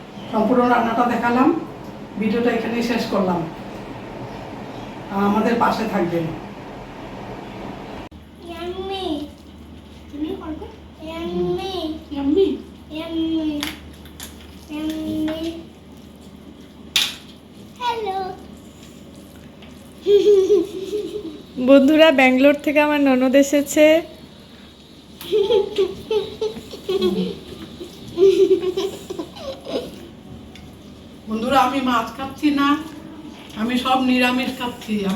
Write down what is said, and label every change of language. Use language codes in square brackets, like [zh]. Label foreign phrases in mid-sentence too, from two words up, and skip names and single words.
[bn] সম্পূর্ণ রান্নাটা দেখালাম। ভিডিওটা এখানেই শেষ করলাম। আমাদের পাশে থাকবেন। [en] Yummy. Yummy. Yummy. Yummy. Yummy. Hello. [bn] বন্ধুরা, ব্যাঙ্গালোর থেকে আমার ননদ এসেছে। বন্ধুরা, আমি মাছ খাচ্ছি না, আমি সব নিরামিষ খাচ্ছি।